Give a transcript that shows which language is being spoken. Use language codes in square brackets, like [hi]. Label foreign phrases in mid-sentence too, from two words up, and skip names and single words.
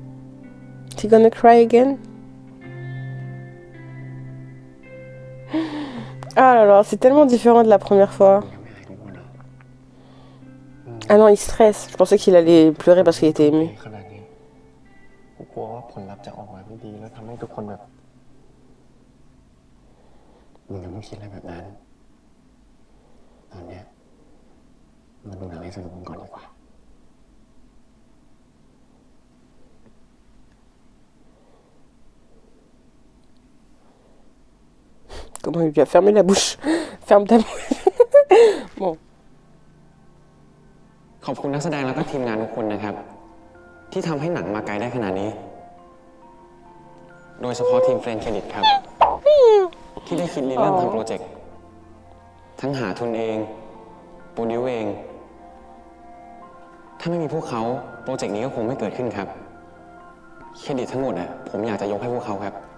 [en] You gonna cry again? [fr] Ah là là, c'est tellement différent de la première fois. [th] ยังไม่หายกังวลเหรอ [fr] Ah non, il stresse. Je pensais qu'il allait pleurer parce qu'il était เอ ému. [th] ขนาดนี้กูกลัวว่าผลลัพธ์จะออกมาไม่ดีแล้วทำให้ทุกคนแบบมึงอย่าเพิ่งคิดอะไรแบบนั้นตอนเนี้ยมาดูหนังให้สนุกกันก่อนดีกว่า [fr] Comment il lui a fermé la bouche. Ferme ta bouche. Bon. [th] ขอบคุณนักแสดงแล้วก็ทีมงานทุกคนนะครับ ที่ทำให้หนังมาไกลได้ขนาดนี้ โดยเฉพาะทีมเฟรนด์เครดิตครับ ที่ได้คิดริเริ่มทำโปรเจกต์ ทั้งหาทุนเอง โปรดิวเอง ถ้าไม่มีพวกเขาโปรเจกต์นี้ก็คงไม่เกิดขึ้นครับ เครดิตทั้งหมดผมอยากจะยกให้พวกเขาครับ